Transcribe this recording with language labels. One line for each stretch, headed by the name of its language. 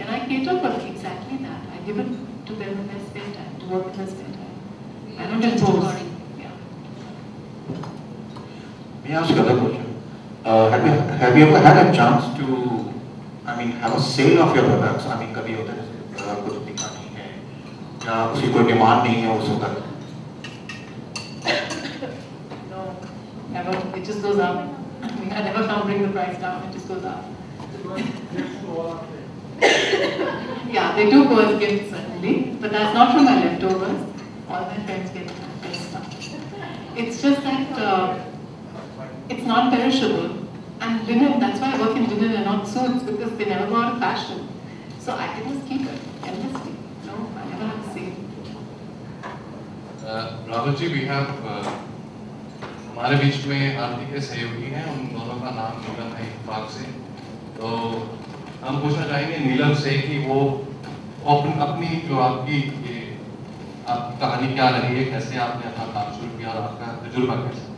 English: And I cater for exactly that. I give it to them in their spare time, to work in their spare time. I don't impose. Yeah. May I ask you another question? Have you ever had a chance to, have a sale of your products?
Hindi: कभी होता है जैसे कुछ दिखा नहीं है या उसकी कोई डिमांड नहीं है उस वक्त?
English: No, never. It just goes up. I never come bring the price down. It just goes up. Yeah, they do go as gifts certainly, but that's not from my leftovers. All my friends get best stuff. It's just that it's not perishable. And linen, that's why I work in linen and not suits, because they never go out of fashion. So I can just keep it endlessly. No, I never have to save.
Hindi: Rahul ji,
English: we have
Hindi: हमारे बीच में आरती के सहयोगी हैं, उन दोनों का नाम नीलम है इत्तेफाक से। तो हम पूछना चाहेंगे नीलम से कि वो अपनी जो आपकी कहानी क्या रही है, कैसे आपने अपना काम शुरू किया और आपका तजुर्बा कैसा?